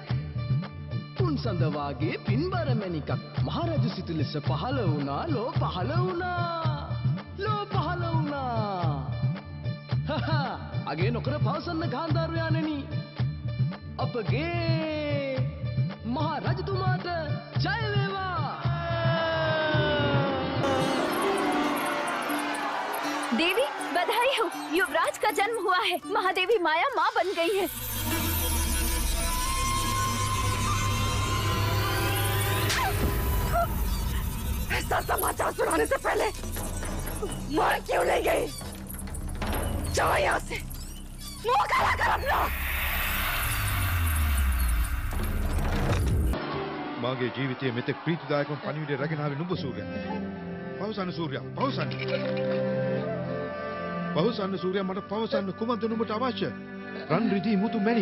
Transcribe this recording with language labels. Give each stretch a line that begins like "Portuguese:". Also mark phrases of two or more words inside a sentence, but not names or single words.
Sinhala: පුන්සඳ වාගේ පින්බර මැණිකක් මහරජු සිටු ලෙස පහළ වුණා. ලෝ පහළ වුණා. අගේ නොකර පවසන්න ගාන්ධාරයාණෙනි, අපගේ මහා රජතුමාට ජය වේවා.
Hindi: देवी बधाई हो, युवराज का जन्म हुआ है. महादेवी माया माँ बन गई है. ऐसा समाचार सुनाने से पहले मार क्यों ले गई? जाओ यहाँ से, मुंह काला कर अपना.
Sinhala: මාගේ ජීවිතයේ මෙතෙක් ප්‍රීතිදායකව පණිවිඩය රැගෙන ආවේ නුඹ සූර්යා. පවසන්න සූර්යා, පවසන්න. පවසන්න සූර්යා, මට පවසන්න කුමක්ද නුඹට අවශ්‍ය? රන් රිදී මුතු මැණි.